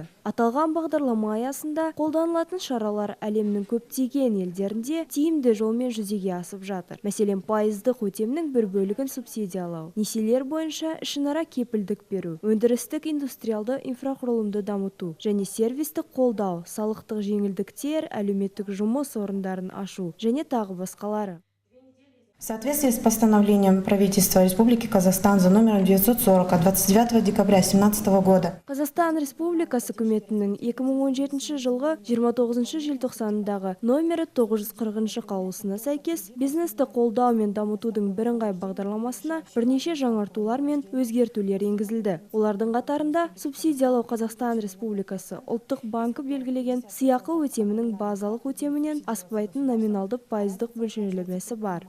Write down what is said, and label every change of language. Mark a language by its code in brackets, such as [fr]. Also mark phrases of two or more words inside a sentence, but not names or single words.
[kk] Аталған бағдарлама аясында қолданылатын шаралар әлемнің көптеген елдерінде тиімді жолмен жүзеге асып жатыр. Мәселен, пайыздық өтемнің бір бөлігін субсидиялау, несиелер бойынша ішінара кепілдік беру, өндірістік индустриалды инфрақұрылымды дамыту және сервистік қолдау, салықтық жеңілдіктер, әлеуметтік жұмыс орындарын ашу және тағы басқалары. [ru] В соответствии с постановлением правительства Республики Казахстан за номером 940 от 29 декабря 2017 года. [kk] Қазақстан Республикасы үкіметінің 2017 жылғы 29 желтоқсанындағы номері 940 қаулысына сәйкес бизнесті қолдау мен дамытудың бірыңғай бағдарламасына бірнеше жаңартулар мен өзгертулер енгізілді. Олардың қатарында субсидиялау Қазақстан Республикасы ұлттық банкі белгілеген сыйақы өтемінің базалық өтемінен аспайтын номиналды пайыздық мөлшерлемесі бар.